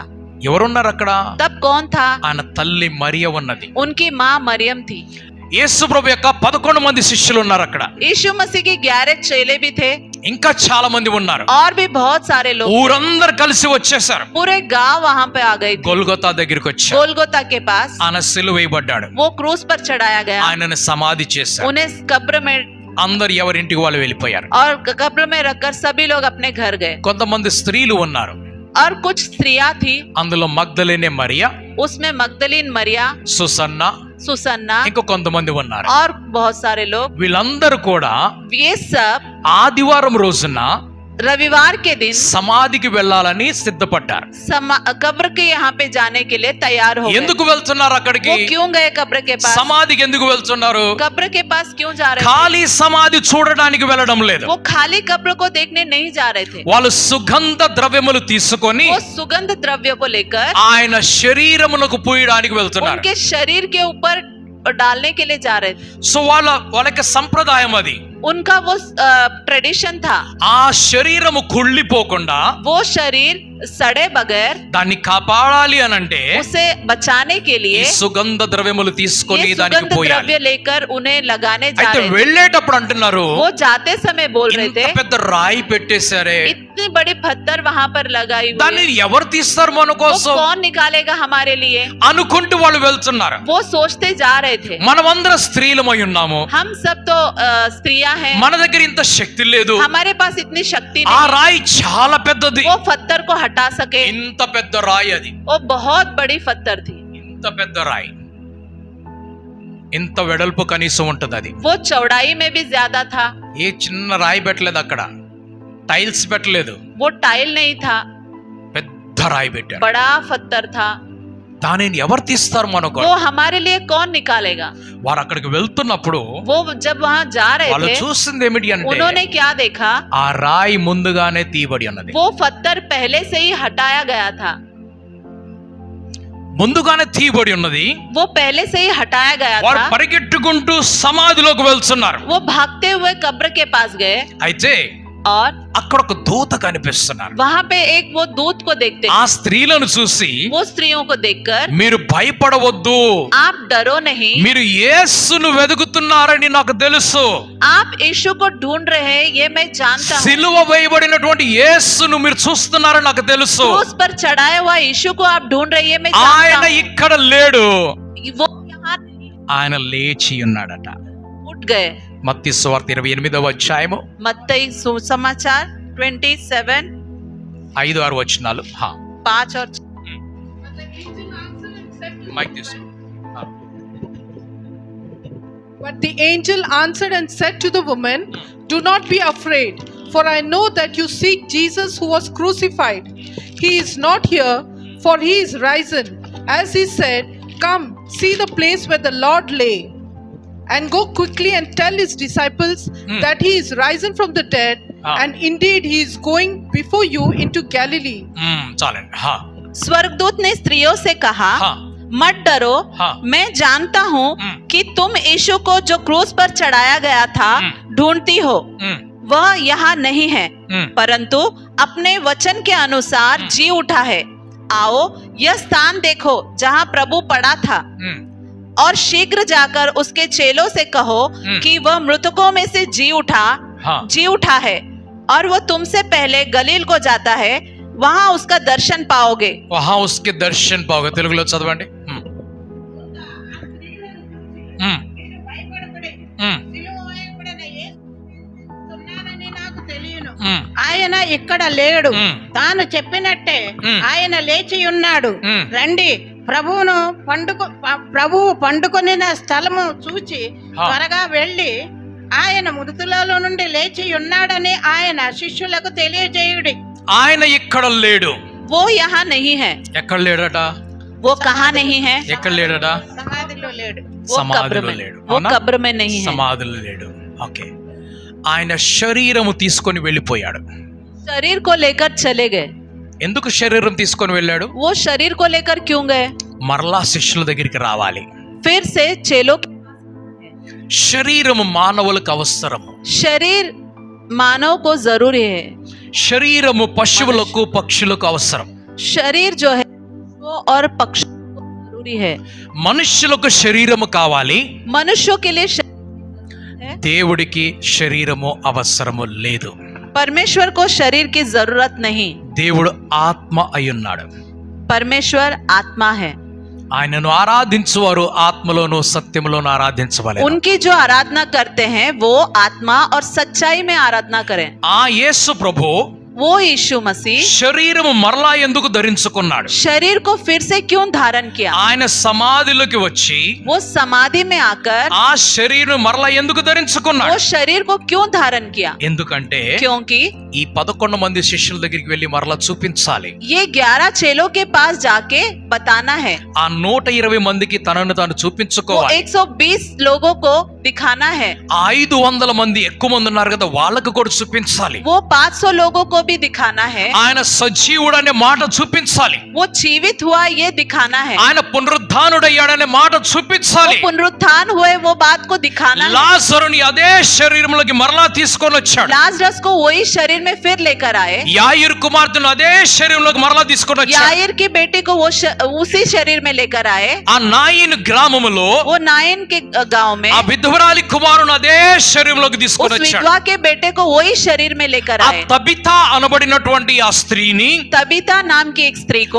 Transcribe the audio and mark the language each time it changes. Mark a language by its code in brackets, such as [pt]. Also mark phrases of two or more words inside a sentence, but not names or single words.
[te] ఎవరున్నారు అక్కడ? [hi] तब कौन था? [te] ఆయన తల్లి మరియ ఉన్నది. [hi] उनकी माँ मरियम थी. [te] యేసు ప్రభు యొక్క 11 మంది శిష్యులు ఉన్నారు అక్కడ. [hi] यीशु मसीह के 11 चेले भी थे. [te] ఇంకా చాలా మంది ఉన్నారు. [hi] और भी बहुत सारे लोग. [te] ఊరందరూ కలిసి వచ్చేసారు. [hi] पूरे गांव वहां पे आ गए थे. [te] గొల్గొతా దగ్గరికి వచ్చారు. [hi] गोलगोता के पास [te] ఆయన సిలువైబడ్డాడు. [hi] वो क्रूस पर चढ़ाया गया. [te] ఆయనను సమాధి చేశారు. [hi] उन्हें कब्र में [te] అందరు ఎవరింటికి వాళ్ళు వెళ్ళిపోయారు. [hi] और कब्र में रखकर सभी लोग अपने घर गए. [te] కొంతమంది స్త్రీలు ఉన్నారు. [hi] और कुछ स्त्रियां थी. [te] అందులో మగ్దలేనే మరియా, [hi] उसमें मगदलीन मरिया, [te] సుసన్న, [hi] सुसन्ना [te] ఇంకా కొంతమంది ఉన్నారు. [hi] और बहुत सारे लोग. [te] వీళ్ళందరూ కూడా [hi] ये सब [te] ఆదివారం రోజున [hi] रविवार के दिन [te] సమాధికి వెళ్ళాలని సిద్ధపడ్డారు. [hi] कब्र के यहाँ पे जाने के लिए तैयार हो गए. [te] ఎందుకు వెళ్తున్నారు అక్కడికి? [hi] वो क्यों गए कब्र के पास? [te] సమాధికి ఎందుకు వెళ్తున్నారు? [hi] कब्र के पास क्यों जा रहे थे? [te] ఖాళీ సమాధి చూడడానికి వెళ్ళడం లేదు. [hi] वो खाली कब्र को देखने नहीं जा रहे थे. [te] వాళ్ళు సుగంధ ద్రవ్యములు తీసుకొని [hi] वो सुगंध द्रव्य को लेकर [te] ఆయన శరీరమునకు పూయడానికి వెళ్తున్నారు. [hi] उनके शरीर के ऊपर डालने के लिए जा रहे थे. [te] సో వాళ్ళకి సంప్రదాయం అది. [hi] उनका वो ट्रेडिशन था. [te] ఆ శరీరము కుళ్ళిపోకుండా [hi] वो शरीर सड़े बगैर [te] దాన్ని కాపాడాలి అనంటే [hi] उसे बचाने के [te] ఈ [hi] लिए [te] సుగంధ ద్రవ్యములు తీసుకొని [hi] ये [te] దానికి [hi] सुगंध [te] పోయాలి. [hi] द्रव्य लेकर उन्हें लगाने जा [te] అయితే [hi] रहे थे. [te] వెళ్ళేటప్పుడు అంటున్నారు, [hi] वो जाते समय बोल रहे [te] ఇంత [hi] थे [te] పెద్ద రాయి పెట్టేశారే, [hi] इतनी बड़ी पत्थर वहां पर लगाई हुई [te] దాన్ని [hi] है. [te] ఎవరు తీస్తారు మన [hi] वो [te] కోసం [hi] कौन निकालेगा हमारे लिए? [te] అనుకుంటూ వాళ్ళు వెళ్తున్నారు. [hi] वो सोचते जा रहे थे. [te] మనమందరం స్త్రీలమై ఉన్నాము. [hi] हम सब तो स्त्रियां हैं. [te] మన దగ్గర ఇంత శక్తి లేదు. [hi] हमारे पास इतनी शक्ति [te] ఆ [hi] नहीं. [te] రాయి చాలా పెద్దది. [hi] वो पत्थर को हटा सके. [te] ఇంత పెద్ద రాయి అది. [hi] वो बहुत बड़ी पत्थर थी. [te] ఇంత పెద్ద రాయి, ఇంత వెడల్పు కనీసం ఉంటది అది. [hi] वो चौड़ाई में भी ज्यादा था. [te] ఏ చిన్న రాయి పెట్టలేదు అక్కడ, టైల్స్ పెట్టలేదు, [hi] वो टाइल नहीं था, [te] పెద్ద రాయి పెట్టారు. [hi] बड़ा पत्थर था. [te] దానిని ఎవరు తీస్తారు మనకు? [hi] वो हमारे लिए कौन निकालेगा? [te] వారు అక్కడికి వెళ్తున్నప్పుడు [hi] वो जब वहां जा रहे [te] వాళ్ళు [hi] थे [te] చూసింది ఏమిటి అంటే [hi] उन्होंने क्या देखा? [te] ఆ రాయి ముందుగానే తీయబడి ఉన్నది. [hi] वो पत्थर पहले से ही हटाया गया था. [te] ముందుగానే తీయబడి ఉన్నది. [hi] वो पहले से ही हटाया गया [te] వారు [hi] था. [te] పరిగెట్టుకుంటూ సమాధిలోకి వెళ్తున్నారు. [hi] वो भागते हुए कब्र के पास गए [te] అయితే [hi] और [te] అక్కడ ఒక దూత కనిపిస్తున్నారు. [hi] वहां पे एक वो दूत को देखते. [te] ఆ స్త్రీలను చూసి, [hi] वो स्त्रियों को देखकर, [te] మీరు భయపడవద్దు, [hi] आप डरो नहीं, [te] మీరు యేసును వెతుకుతున్నారని నాకు తెలుసు, [hi] आप यीशु को ढूंढ रहे हैं ये मैं जानता हूँ. [te] సిలువ వేయబడినటువంటి యేసును మీరు చూస్తున్నారని నాకు తెలుసు. [hi] क्रूस पर चढ़ाया हुआ यीशु को आप ढूंढ रहे हैं मैं [te] ఆయన [hi] जानता हूँ. [te] ఇక్కడ లేడు, [hi] वो यहाँ नहीं, [te] ఆయన లేచి ఉన్నాడట. [hi] उठ गए. [te] మత్తయి సువార్త 28వ అధ్యాయము [hi] मत्ती सुसमाचार 27 [te] 5-6 వచనాలు. [hi] 5 और [te] మైక్ తీసుకో. [en] But the angel answered and said to the woman, "Do not be afraid, for I know that you seek Jesus who was crucified. He is not here, for he is risen. As he said, come, see the place where the Lord lay. and go quickly and tell his disciples that he is risen from the dead, and indeed he is going before you into Galilee. [te] చాలండి. హా, [hi] स्वर्गदूत ने स्त्रियों से कहा, हाँ। मत डरो, हाँ। मैं जानता हूँ कि तुम यीशु को जो क्रूस पर चढ़ाया गया था ढूंढती हो, ఉమ్, वह यहाँ नहीं है, ఉమ్, परंतु अपने वचन के अनुसार जी उठा है। आओ यह स्थान देखो जहाँ प्रभु पड़ा था, ఉమ్. और शीघ्र जाकर उसके चेलों से कहो कि वह मृतकों में से हाँ। जी उठा है, और वह तुमसे पहले गलील को जाता है, वहां उसका दर्शन पाओगे। वहाँ उसके दर्शन पाओगे. [te] తెలుగులో చదవండి. [hi] ఉమ్. ఉమ్. ఉమ్. ఉమ్. [te] ఆయన ఇక్కడ లేడు, మ్మ్. తాను చెప్పినట్టే మ్మ్. ఆయన లేచి ఉన్నాడు. మ్మ్. రండి, ప్రభువు పండుకొనిన స్థలము చూచి ఆ. త్వరగా వెళ్ళి ఆయన మృతులలో నుండి లేచి ఉన్నాడని ఆయన శిష్యులకు తెలియజేయుడి. ఆయన ఇక్కడ లేడు. [hi] वो यहाँ नहीं है। [te] ఎక్కడ లేడట? [hi] वो कहाँ नहीं है? [te] ఎక్కడ లేడట? సమాధిలో లేడు. [hi] वो कब्र [te] సమాధిలో [hi] में, [te] లేడు. [hi] वो [te] అవునా? [hi] कब्र में नहीं है। [te] సమాధిలో లేడు. ఓకే. ఆయన శరీరము తీసుకొని వెళ్ళిపోయాడు. [hi] शरीर को लेकर चले गए। [te] ఎందుకు శరీరం తీసుకొని వెళ్ళాడు? [hi] वो शरीर को लेकर क्यों गए? [te] మరలా శిష్యుల దగ్గరికి రావాలి. [hi] फिर से चेलों [te] శరీరము మానవులకు అవసరము. [hi] शरीर मानव को जरूरी है। [te] శరీరము పశువులకు పక్షులకు అవసరం. [hi] शरीर जो है वो और पक्षी को जरूरी है। [te] మనుష్యులకు శరీరము కావాలి, [hi] मनुष्यों के लिए शरीर है। [te] దేవుడికి శరీరము అవసరము లేదు. [hi] परमेश्वर को शरीर की जरूरत नहीं। [te] దేవుడు ఆత్మ అయ్యున్నాడు. [hi] परमेश्वर आत्मा है। [te] ఆయనను ఆరాధించువారు ఆత్మలోను సత్యములోను ఆరాధించవలెను. [hi] उनकी जो आराधना करते हैं वो आत्मा और सच्चाई में आराधना करें। [te] ఆ యేసు ప్రభు [hi] वो यीशु मसीह [te] శరీరము మరలా ఎందుకు ధరించుకున్నాడు? [hi] शरीर को फिर से क्यों धारण किया? [te] ఆయన సమాధిలోకి వచ్చి [hi] वो समाधि में आकर [te] ఆ శరీరం మరలా ఎందుకు [hi] वो [te] ధరించుకున్నాడు? [hi] शरीर को क्यों धारण किया? [te] ఎందుకంటే [hi] क्योंकि [te] ఈ 11 మంది శిష్యుల దగ్గరికి వెళ్ళి మరలా చూపించాలి. [hi] ये 11 चेलों के पास जाके बताना है। [te] ఆ 120 మందికి తనను తాను [hi] वो [te] చూపించుకోవాలి. [hi] 120 लोगों को दिखाना है। [te] ఆ 500 మంది ఎక్కువ మంది ఉన్నారు కదా, వాళ్ళకు కూడా చూపించాలి. [hi] वो 500 लोगों को भी दिखाना है। [te] ఆయన సజీవుడు అనే మాట చూపించాలి. [hi] वो जीवित हुआ ये दिखाना है। [te] ఆయన పునరుద్ధానుడయ్యాడనే మాట [hi] वो [te] చూపించాలి. [hi] पुनरुत्थान हुए वो बात को दिखाना है। [te] లాజరుని అదే శరీరంలోకి మరలా తీసుకొని వచ్చాడు. [hi] लाजरस को वही शरीर में फिर लेकर आए। [te] యాయిరు కుమార్తెను అదే శరీరంలోకి మరలా తీసుకొని వచ్చాడు. [hi] याईर की बेटी को वो उसी शरीर में लेकर आए। [te] ఆ నాయిన్ గ్రామములో [hi] वो नाइन के गांव में [te] ఆ విధవరాలి కుమారుని అదే శరీరంలోకి [hi] उस [te] తీసుకొని వచ్చాడు. [hi] विधवा के बेटे को वही शरीर में लेकर [te] ఆ [hi] आए। [te] తబితా అనబడినటువంటి ఆ స్త్రీని [hi] तबीता नाम की एक स्त्री को